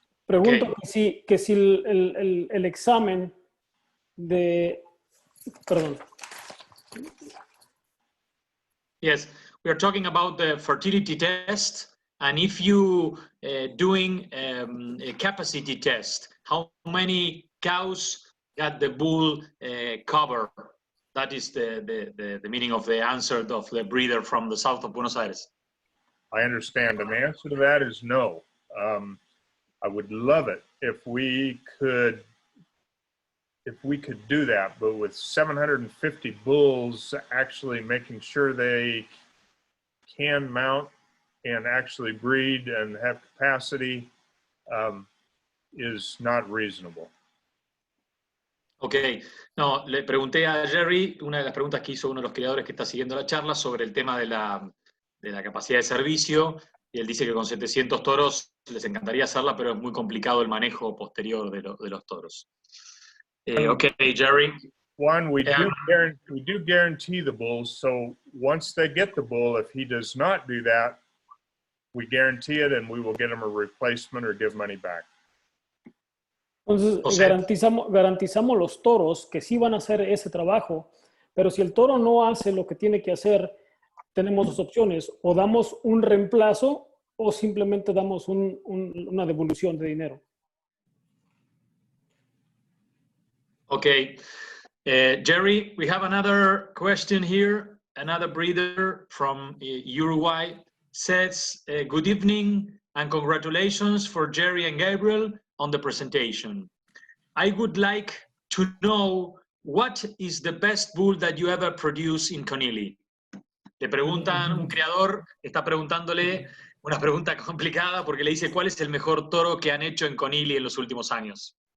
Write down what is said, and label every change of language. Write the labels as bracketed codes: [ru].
[es] Pregunto que si el examen de... Perdón. [en] Yes, we are talking about the fertility test, and if you doing a capacity test, how many cows got the bull cover? That is the meaning of the answer of the breeder from the south of Buenos Aires. I understand, and the answer to that is no. I would love it if we could do that, but with 750 bulls actually making sure they can mount and actually breed and have capacity is not reasonable. [es] Ok, no, le pregunté a Jerry, una de las preguntas que hizo uno de los creadores que está siguiendo la charla sobre el tema de la capacidad de servicio, y él dice que con 700 toros les encantaría hacerla, pero es muy complicado el manejo posterior de los toros. [en] Okay, Jerry. One, we do guarantee the bulls, so once they get the bull, if he does not do that, we guarantee it and we will get him a replacement or give money back. [es] Entonces, garantizamos los toros que sí van a hacer ese trabajo, pero si el toro no hace lo que tiene que hacer, tenemos dos opciones: o damos un reemplazo o simplemente damos una devolución de dinero. [en] Okay, Jerry, we have another question here. Another breeder from Uruguay says, good evening and congratulations for Jerry and Gabriel on the presentation. I would like to know what is the best bull that you ever produced in Connealy. [es] Le preguntan, un creador está preguntándole una pregunta complicada porque le dice, ¿cuál es el mejor toro que han hecho en Connealy en los últimos años?